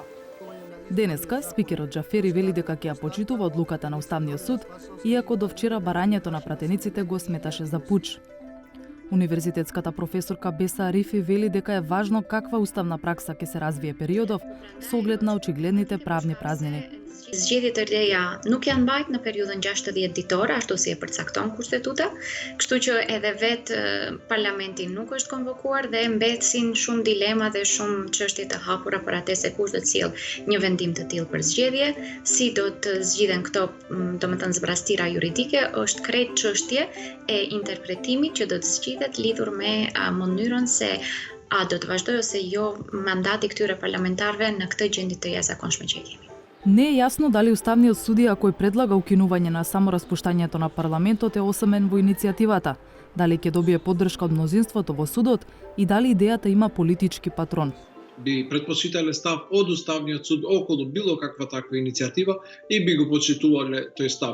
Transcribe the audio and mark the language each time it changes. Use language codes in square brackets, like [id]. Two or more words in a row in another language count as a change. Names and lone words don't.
[mk] Денеска спикерот Џафери вели дека ќе ја почитува одлуката на Уставниот суд, иако до вчера барањето на пратениците го сметаше за пуч. Универзитетската професорка Беса Арифи вели дека е важно каква уставна пракса ќе се развие периодов со оглед на очигледните правни празнини. [sq] Zgjedhjet e reja nuk janë mbajtur në periudhën 60 ditore, ashtu si e përcakton kushtetuta, kështu që edhe vetë parlamenti nuk është konvokuar dhe mbetësin shumë dilema dhe shumë çështje të hapura për atë se kush do të sjellë një vendim të tillë për zgjedhje, si do të zgjidhen këto, domethënë zbrastira juridike, është krejt çështje e interpretimit që do të zgjidhet lidhur me mënyrën se a do të vazhdojë ose jo mandati këtyre parlamentarëve në këtë gjendje të jashtëzakonshme që kemi. [mk] Не е јасно дали Уставниот судија кој предлага укинување на самораспуштањето на парламентот е осамен во иницијативата, дали ќе добие поддршка од мнозинството во судот и дали идејата има политички патрон. Би предпочитале став од Уставниот суд околу било каква таква иницијатива и би го почитувале тој став.